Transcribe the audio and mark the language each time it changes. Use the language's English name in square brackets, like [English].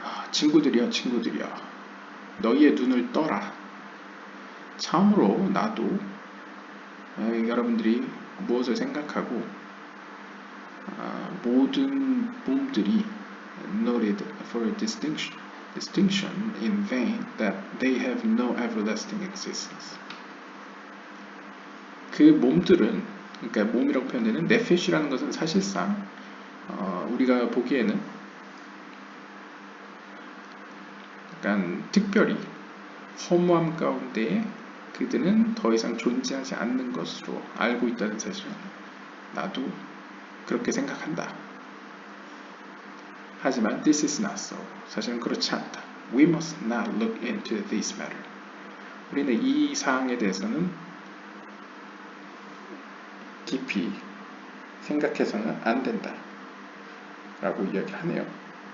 [Korean] 친구들이여 너희의 눈을 떠라. 참으로 나도 여러분들이 무엇을 생각하고 모든 몸들이 [English] noted for distinction in vain that they have no everlasting existence. [Korean] 그 몸들은 그러니까 몸이라고 표현되는 네페시라는 것은 사실상 우리가 보기에는 약간 특별히 허무함 가운데에 그들은 더 이상 존재하지 않는 것으로 알고 있다는 사실. 나도 그렇게 생각한다. 하지만 [English] this is not so. [Korean] 사실은 그렇지 않다. [English] We must not look into this matter. [Korean] 우리는 이 사항에 대해서는 깊이 생각해서는 안 된다. 라고 이야기를 하네요.